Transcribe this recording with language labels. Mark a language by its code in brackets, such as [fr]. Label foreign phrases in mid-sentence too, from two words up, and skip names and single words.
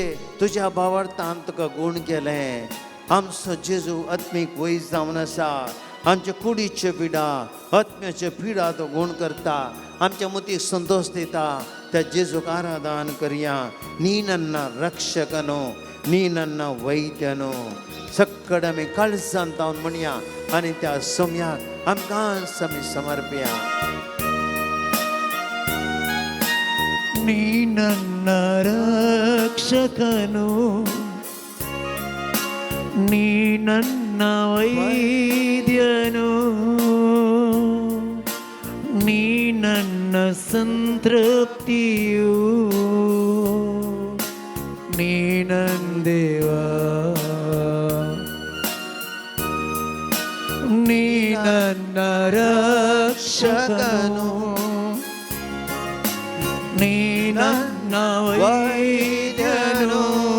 [kok] तुज्या बाबार्थान तुका गुण केलें आमचो जेजू आत्मीक वैज जावन आसा आमचे कुडीचे पिडा आत्म्याचे पिडा तो गुण करता आमच्या मतीक संतोष दिता त्या जेजूक आराधन करया [kn] ನೀ ನನ್ನ ರಕ್ಷಕನೋ ನೀ ನನ್ನ ವೈದ್ಯನೋ [kok] सक्कड आमी काळजांत जावन म्हणया आनी त्या सोम्याक आमकां आमी समर्पया. [kn] ನೀ ನನ್ನ ರಕ್ಷಕನು, ನೀ ನನ್ನ ವೈದ್ಯನು, ನೀ ನನ್ನ ಸಂತೃಪ್ತಿಯು, ನೀ ನನ್ನ ದೇವ, ನೀ ನನ್ನ ರಕ್ಷಕನು, ನೀ ನನ್ನ ವೈದ್ಯನು,